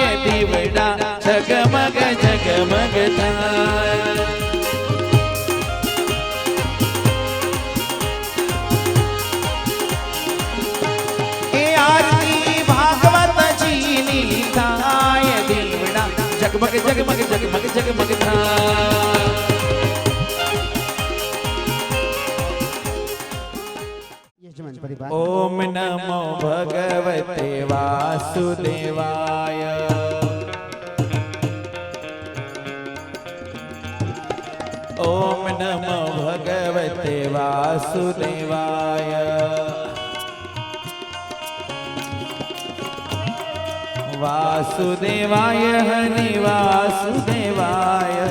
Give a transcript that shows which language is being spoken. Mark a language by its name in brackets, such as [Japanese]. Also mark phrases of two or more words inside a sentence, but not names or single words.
[Gujarati] દીવડા ઝગમગ ઝગમગ થાય, એ આરતી ભાગવત જી ની થાય। દીવડા ઝગમગ ઝગમગ ઝગમગ ઝગમગ થાય। [Hindi] यजमान परिवार। [Sanskrit] ओम नमो भगवते वासुदेवाय, ओम नमो भगवते वासुदेवाय, वासुदेवाय हरि वासुदेवाय।